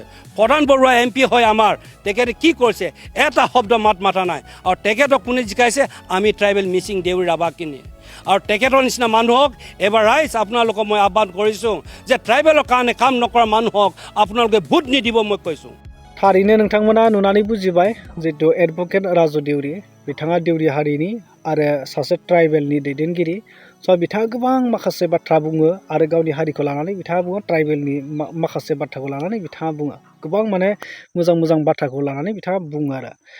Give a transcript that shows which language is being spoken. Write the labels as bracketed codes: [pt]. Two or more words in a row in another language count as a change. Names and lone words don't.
[as] প্ৰধান বৰুৱা MP হয় আমাৰ, তেখেতে কি কৰিছে? এটা শব্দ মাত মাতা নাই। আৰু তেখেতক কোনে জিকাইছে? আমি ট্ৰাইবেল মিচিং দেউৰী ৰাভাখিনি। আৰু তেখেতৰ নিচিনা মানুহক এবাৰ ৰাইজ আপোনালোকক মই আহ্বান কৰিছোঁ যে ট্ৰাইবেলৰ কাৰণে কাম নকৰা মানুহক আপোনালোকে ভোট নিদিব মই কৈছোঁ। [brx] थारैनो नोंथांमोना नुनानै बुजिबाय जितु एडभकेट राजु देउरि, बिथाङा देउरि हारिनि आरो सासे ट्राइबेलनि दैदेनगिरि। स' बिथाङा गोबां माखासे बाथ्रा बुङो आरो गावनि हारिखौ लानानै बिथाङा बुङो, ट्राइबेलनि माखासे बाथ्राखौ लानानै बिथाङा बुङो, गोबां माने मोजां बाथ्राखौ लानानै बिथाङा बुङो आरो।